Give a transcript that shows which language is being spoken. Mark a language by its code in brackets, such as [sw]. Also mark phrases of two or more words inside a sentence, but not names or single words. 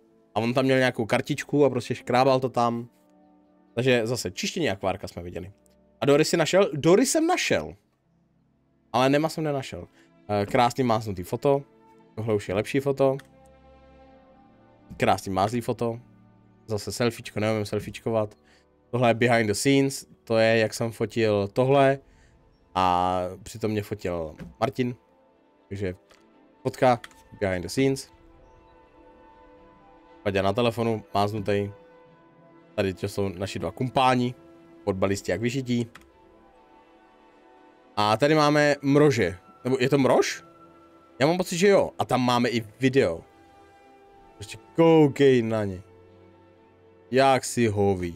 [cs] A on tam měl nějakou kartičku a prostě škrábal to tam. Takže zase čištění akvárka jsme viděli. A Dory si našel? Dory jsem našel. Ale Nema jsem nenašel. Krásný máznutý foto. Tohle už je lepší foto. Krásný mázlý foto. Zase selfiečko, neumím selfiečkovat. Tohle je [en] behind the scenes. [cs] To je, jak jsem fotil tohle. A přitom mě fotil Martin. Takže fotka [en] behind the scenes. [cs] Paďa na telefonu, máznutý. Tady to jsou naši dva kumpáni. Fotbalisti jak vyžití. A tady máme mrože. Nebo je to mrož? Já mám pocit, že jo. A tam máme i video. Prostě koukej na ně. Jak si hoví.